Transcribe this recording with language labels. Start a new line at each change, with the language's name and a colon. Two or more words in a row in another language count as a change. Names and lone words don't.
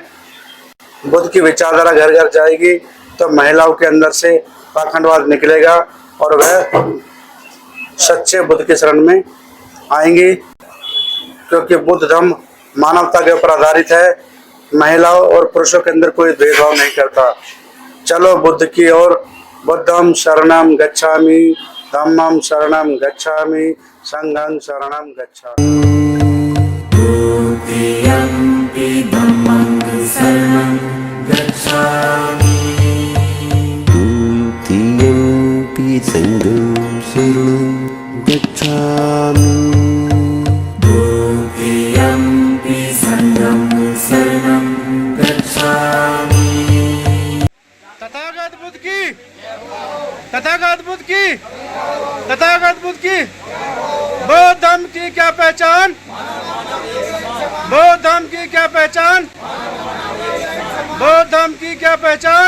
Hindi: बुद्ध की विचारधारा घर घर जाएगी तो महिलाओं के अंदर से पाखंडवाद निकलेगा और वह सच्चे बुद्ध की शरण में आएंगी, क्योंकि बुद्ध धम्म मानवता के ऊपर आधारित है, महिलाओं और पुरुषों के अंदर कोई भेदभाव नहीं करता। चलो बुद्ध की ओर।
Pali: बुद्धं शरणं गच्छामि, धम्मं शरणं गच्छामि, संघं शरणं गच्छामि। Dutiyampi dhammang saranam gacchami. Dutiyampi sangham saranam gacchami. Dutiyampi sangham saranam gacchami.
Hindi: तथागत बुद्ध की, तथागत बुद्ध की, तथागत बुद्ध की। बौद्ध धर्म की क्या पहचान? बौद्ध धर्म की क्या पहचान? बौद्ध धर्म की क्या पहचान?